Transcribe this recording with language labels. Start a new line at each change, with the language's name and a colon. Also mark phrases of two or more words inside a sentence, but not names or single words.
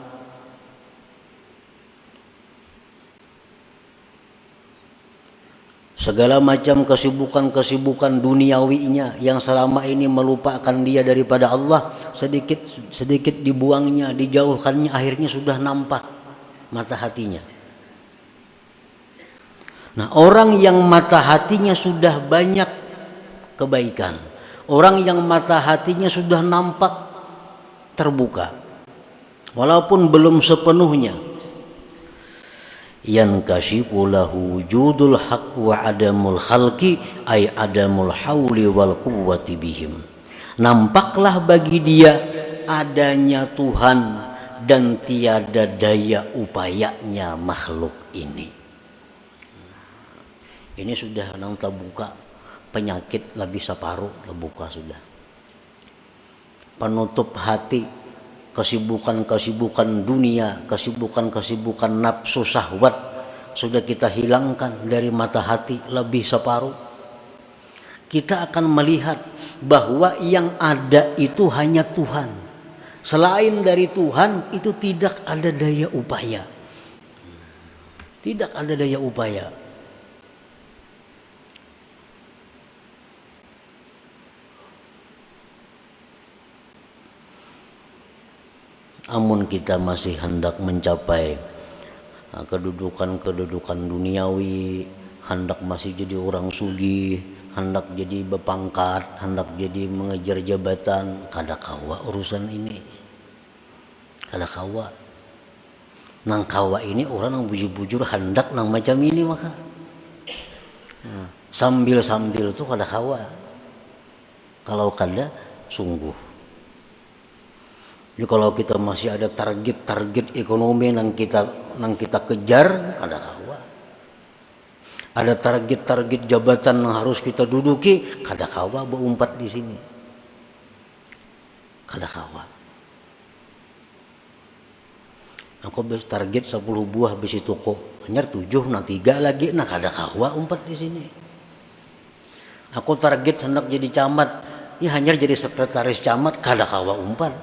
Indonesian: Segala macam kesibukan-kesibukan duniawinya yang selama ini melupakan dia daripada Allah, sedikit dibuangnya, dijauhkannya, akhirnya sudah nampak mata hatinya. Nah, orang yang mata hatinya sudah banyak kebaikan, orang yang mata hatinya sudah nampak terbuka, walaupun belum sepenuhnya,
Arabic: ينكشف له وجود الحق وعدم الخلق أي عدم الحول والقوة بهم.
Indonesian: Nampaklah bagi dia adanya Tuhan dan tiada daya upayanya makhluk ini.
Banjar: Ini sudah nang terbuka, penyakit lebih separuh terbuka sudah.
Indonesian: Penutup hati, kesibukan-kesibukan dunia, kesibukan-kesibukan nafsu syahwat sudah kita hilangkan dari mata hati lebih separuh. Kita akan melihat bahwa yang ada itu hanya Tuhan. Selain dari Tuhan itu tidak ada daya upaya. Tidak ada daya upaya.
Banjar: Amun kita masih hendak mencapai kedudukan duniawi, hendak masih jadi orang sugih, hendak jadi berpangkat, hendak jadi mengejar jabatan, kada kawa urusan ini. Kada kawa. Nang kawa ini orang yang bujur-bujur hendak nang macam ini maka. Sambil-sambil tuh kada kawa. Kalau kada sungguh. Jadi kalau kita masih ada target ekonomi yang kita kejar, ada kawa.
Indonesian: Ada target jabatan yang harus kita duduki,
Banjar: kada kawa berumpat di sini. Kada kawa. Aku target 10 buah besi toko, hanya 7 nah 3 lagi, nah kada kawa umpat di sini. Aku target hendak jadi camat, ya hanya jadi sekretaris camat, kada kawa umpat.